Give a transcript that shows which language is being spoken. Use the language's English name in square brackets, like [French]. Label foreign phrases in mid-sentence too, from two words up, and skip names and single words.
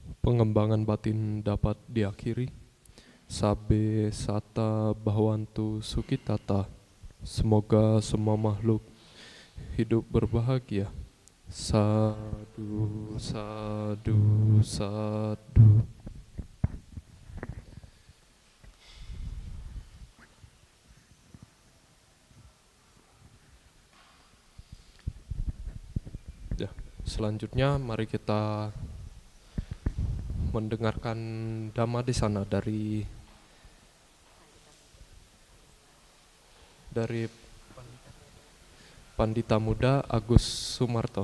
[Indonesian] pengembangan batin dapat diakhiri. [Pali] Sabe sata bahwantu sukitata. [Indonesian] Semoga semua makhluk hidup berbahagia. [Pali] Sadu, sadu, sadu. [Indonesian] Ya, selanjutnya mari kita mendengarkan Dhamma di sana dari Pandita Muda Agus Sumarto.